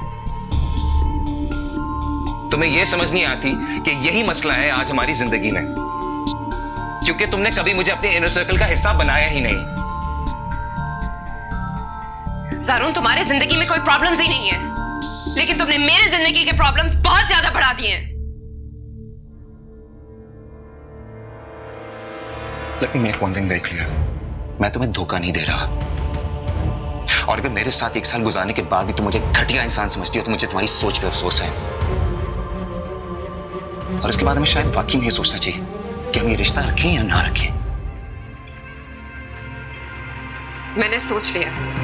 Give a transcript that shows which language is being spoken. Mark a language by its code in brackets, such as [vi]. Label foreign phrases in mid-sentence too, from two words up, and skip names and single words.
[hi] तुम्हें यह समझ नहीं आती कि यही मसला है आज हमारी जिंदगी में, क्योंकि तुमने कभी मुझे अपने [en] inner circle [hi] का हिस्सा बनाया ही नहीं। जारून, तुम्हारे जिंदगी में कोई प्रॉब्लम्स ही नहीं है, लेकिन तुमने मेरे जिंदगी के प्रॉब्लम्स बहुत ज्यादा बढ़ा दिए हैं। [en] Let me make one thing very clear. [hi] मैं तुम्हें धोखा नहीं दे रहा, और अगर मेरे साथ एक साल गुजारने के बाद भी तुम मुझे घटिया इंसान समझती हो तो मुझे तुम्हारी सोच पे अफसोस है। और इसके बाद हमें शायद वाकई में ये सोचना चाहिए कि हम ये रिश्ता रखें या ना रखें। मैंने सोच लिया।